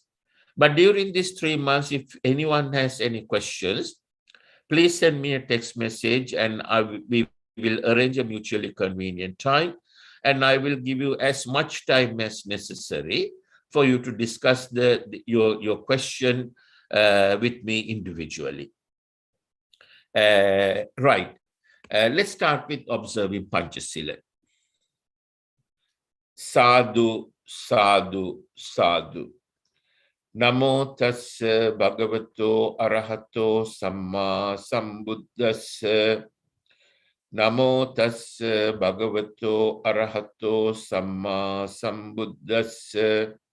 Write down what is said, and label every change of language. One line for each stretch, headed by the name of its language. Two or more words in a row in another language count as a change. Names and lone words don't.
English: But during these 3 months, if anyone has any questions, please send me a text message and we will arrange a mutually convenient time. And I will give you as much time as necessary for you to discuss your question with me individually. Right. Let's start with observing Panchasila.
Pali: Sadhu, sadhu, sadhu. Namo tassa bhagavato arahato samma sambuddhassa. Namo tassa bhagavato arahato samma sambuddhassa.